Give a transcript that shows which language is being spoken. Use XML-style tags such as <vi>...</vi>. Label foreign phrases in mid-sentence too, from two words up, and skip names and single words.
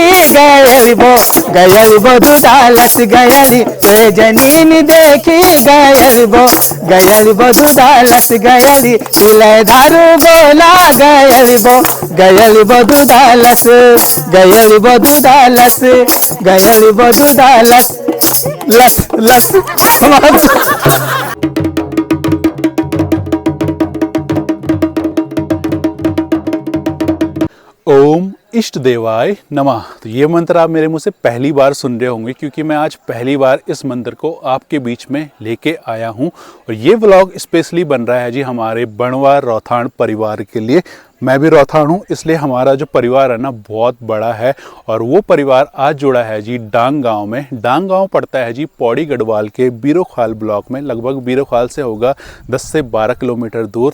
<gbm>गयली बो दुदालस गयली ते जनीन देखी गयली बो दुदालस गयली मिले दारू बोला गयली बो दुदालस गयली बो दुदालस गयली बो दुदालस लस लस।</gbm> <sa>ओम इष्ट देवाय नमः।</sa> <hi>तो ये मंत्र आप मेरे मुंह से पहली बार सुन रहे होंगे, क्योंकि मैं आज पहली बार इस मंत्र को आपके बीच में लेके आया हूं। और ये</hi> <en>vlog specially</en> <hi>बन रहा है जी हमारे बणवार रौथाण परिवार के लिए। मैं भी रौथाण हूँ, इसलिए हमारा जो परिवार है ना बहुत बड़ा है। और वो परिवार आज जुड़ा है जी डांग गांव में। डांग गांव पड़ता है जी पौड़ी गढ़वाल के बीरोखाल ब्लॉक में, लगभग बीरोखाल से होगा 10 से 12 किलोमीटर दूर।</hi>